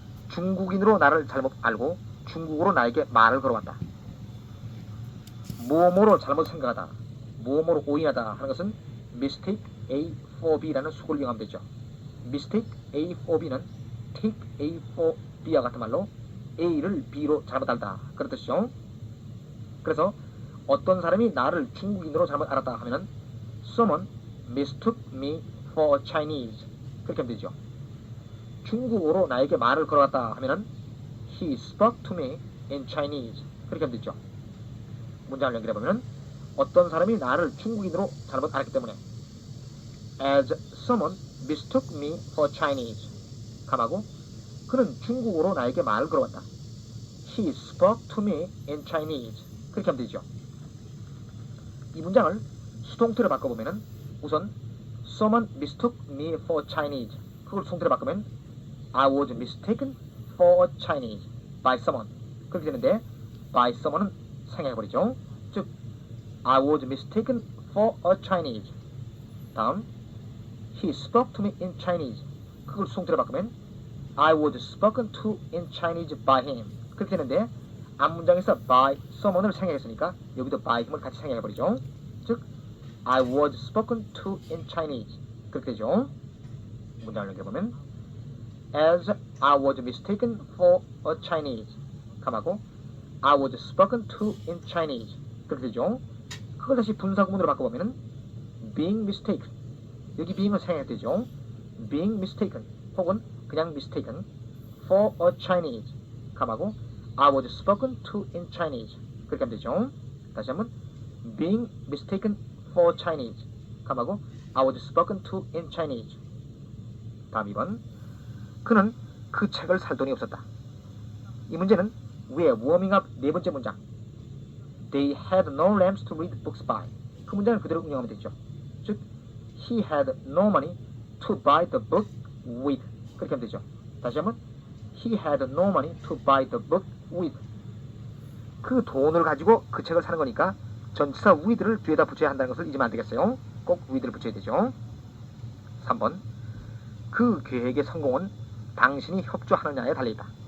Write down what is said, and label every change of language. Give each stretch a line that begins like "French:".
Korean: 중국인으로 나를 잘못 알고 중국어로 나에게 말을 걸어왔다. 뭐뭐로 잘못 생각하다, 뭐뭐로 오인하다 하는 것은 mistake A for B라는 수고를 이용하면 되죠. mistake A for B는 take A for B와 같은 말로 A를 B로 잘못 알다 그런 뜻이죠. 그래서 어떤 사람이 나를 중국인으로 잘못 알았다 하면은
English: someone mistook me for a Chinese
Korean: 그렇게 하면 되죠. 중국어로 나에게 말을 걸어왔다 하면은
English: he spoke to me in Chinese
Korean: 그렇게 하면 되죠. 문장을 연결해 보면 어떤 사람이 나를 중국인으로 잘못 알았기 때문에
English: as someone mistook me for Chinese
Korean: 감하고 그는 중국어로 나에게 말을 걸어왔다.
English: He spoke to me in Chinese
Korean: 그렇게 하면 되죠. 이 문장을 수동태로 바꿔보면 우선
English: someone mistook me for Chinese
Korean: 그걸 수동태로 바꾸면
English: I was mistaken for a Chinese by someone
Korean: 그렇게 되는데 by someone은 생략해버리죠. 즉
English: I was mistaken for a Chinese
Korean: 다음
English: He spoke to me in Chinese
Korean: 그걸 수동태로 바꾸면
English: I was spoken to in Chinese by him
Korean: 그렇게 되는데 앞문장에서 by someone을 생략했으니까 여기도 by him을 같이 생략해버리죠. 즉
English: I was spoken to in Chinese
Korean: 그렇게 되죠. 문장을 연결해보면
English: As I was mistaken for a Chinese
Korean: 감하고
English: I was spoken to in Chinese
Korean: 그렇게 되죠. 그걸 다시 분사구문으로 바꿔보면 being mistaken 여기 being은 생략되죠. being mistaken 혹은 그냥
English: mistaken for a Chinese
Korean: 감하고
English: I was spoken to in Chinese
Korean: 그렇게 하면 되죠. 다시 한번
English: being mistaken for Chinese
Korean: 감하고
English: I was spoken to in Chinese
Korean: 다음 2번 그는 그 책을 살 돈이 없었다. 이 문제는 위에 워밍업 네 번째 문장
English: They had no lamps to read books by
Korean: 그 문장을 그대로 응용하면 되죠.
English: 즉 He had no money to buy the book with
Korean: 그렇게 하면 되죠. 다시 한번
English: He had no money to buy the book with
Korean: 그 돈을 가지고 그 책을 사는 거니까 전치사 with를 뒤에다 붙여야 한다는 것을 잊으면 안 되겠어요. 꼭 with를 붙여야 되죠. 3번 그 계획의 성공은 당신이 협조하느냐에 달려있다.